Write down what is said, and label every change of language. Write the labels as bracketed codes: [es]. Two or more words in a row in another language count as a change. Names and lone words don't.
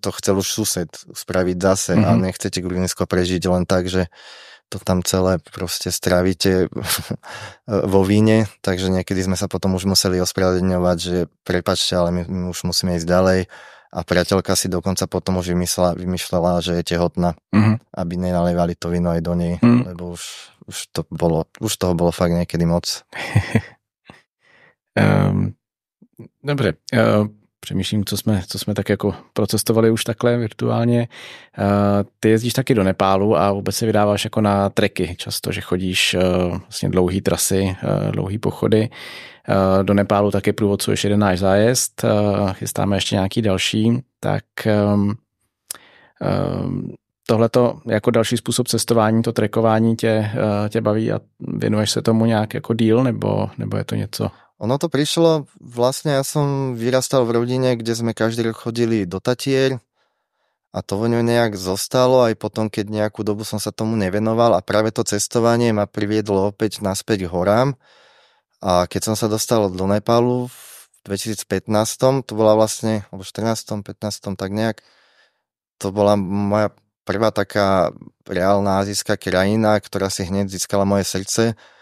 [sk] to chcel už sused spraviť zase a nechcete Gruzínsko prežiť len tak, že to tam celé proste stravíte vo víne, takže niekedy sme sa potom už museli ospravedlňovať, že prepáčte, ale my už musíme ísť ďalej a priateľka si dokonca potom už vymýšľala, že je tehotná, aby nenalievali to víno aj do nej, lebo už toho bolo fakt niekedy moc. [cs] Dobře, přemýšlím, co jsme tak jako procestovali už takhle virtuálně. Ty jezdíš taky do Nepálu a vůbec se vydáváš jako na treky často, že chodíš vlastně dlouhý trasy, dlouhý pochody. Do Nepálu taky průvodcuješ jeden náš zájezd, chystáme ještě nějaký další, tak tohleto jako další způsob cestování, to trekování tě baví a věnuješ se tomu nějak jako díl, nebo je to něco? [sk] Ono to prišlo, vlastne ja som vyrastal v rodine, kde sme každý rok chodili do Tatier a to vo ňom nejak zostalo, aj potom, keď nejakú dobu som sa tomu nevenoval a práve to cestovanie ma priviedlo opäť naspäť k horám a keď som sa dostal do Nepálu v 2015, to bola vlastne, alebo 14, 15, tak nejak, to bola moja prvá taká reálna azijská krajina, ktorá si hneď získala moje srdce.